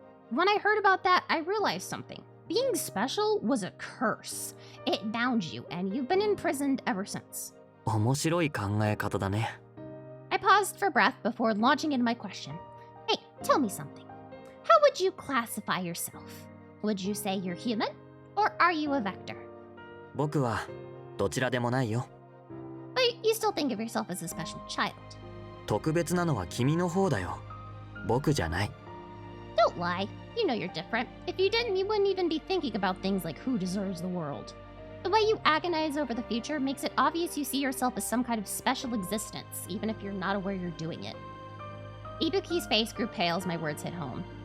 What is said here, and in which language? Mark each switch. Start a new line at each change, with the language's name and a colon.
English: When I heard about that, I realized something. Being special was a curse. It bound you, and you've been imprisoned ever since.
Japanese: 面白い考え方だね。
English: I paused for breath before launching into my question. Hey, tell me something. How would you classify yourself? Would you say you're human? Or are you a vector?
Japanese: 僕はどちらでもないよ。
English: But you still think of yourself as a special child.
Japanese: 特別なのは君の方だよ。僕じゃない。
English: Don't lie. You know you're different. If you didn't, you wouldn't even be thinking about things like who deserves the world. The way you agonize over the future makes it obvious you see yourself as some kind of special existence, even if you're not aware you're doing it. Ibuki's face grew pale as my words hit home.